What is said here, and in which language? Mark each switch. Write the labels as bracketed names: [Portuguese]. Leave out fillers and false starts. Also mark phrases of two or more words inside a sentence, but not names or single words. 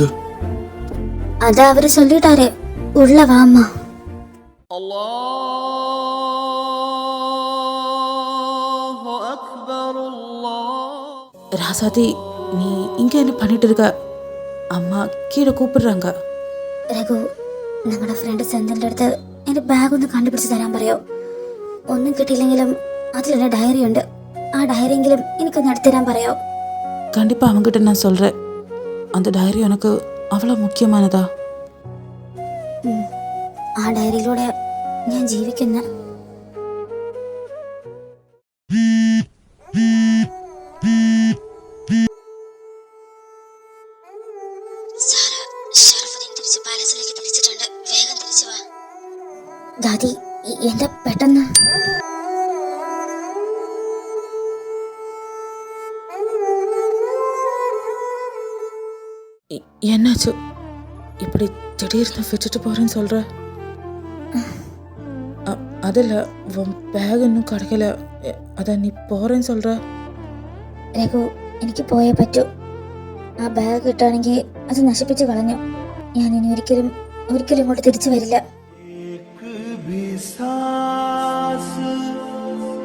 [Tamil] அதான் அவரு சொல்லிட்டாரு. உள்ள வாமா. ராசாதி, நீ இங்க என்ன பண்ணிட்டு இருக்க? அம்மா கீழே கூப்பிடுறாங்க. [Malayalam] രഘു, നമ്മുടെ ഫ്രണ്ട് സെന്തിന്റെ അടുത്ത് എന്റെ ബാഗ് ഒന്ന് കണ്ടുപിടിച്ച് തരാൻ പറയോ? ഒന്നും കിട്ടിയില്ലെങ്കിലും അതിലെന്റെ ഡയറി ഉണ്ട്. ആ ഡയറിയെങ്കിലും എനിക്കൊന്ന് എടുത്തു തരാൻ പറയോ? [Tamil] கண்டிப்பா அவங்கிட்ட நான் சொல்றேன். அந்த டைரி எனக்கு அவ்வளவு முக்கியமானதா? [Malayalam] ആ ഡയറിയിലൂടെ ഞാൻ ജീവിക്കുന്ന. ദാദി, എന്താ പെട്ടെന്ന്? [Tamil] என்னாச்சு? இப்படி திடீர்னு விட்டுட்டு போறேன்னு சொல்ற? அதில் உன் பேக் இன்னும் கிடைக்கல. அதான் நீ போறேன்னு சொல்ற. [Malayalam] രഘു, എനിക്ക് പോയേ പറ്റൂ. ആ ബാഗ് കിട്ടുകയാണെങ്കിൽ അത് നശിപ്പിച്ച് കളഞ്ഞു. ഞാൻ ഇനി ഒരിക്കലും ഇങ്ങോട്ട് തിരിച്ചു വരില്ല.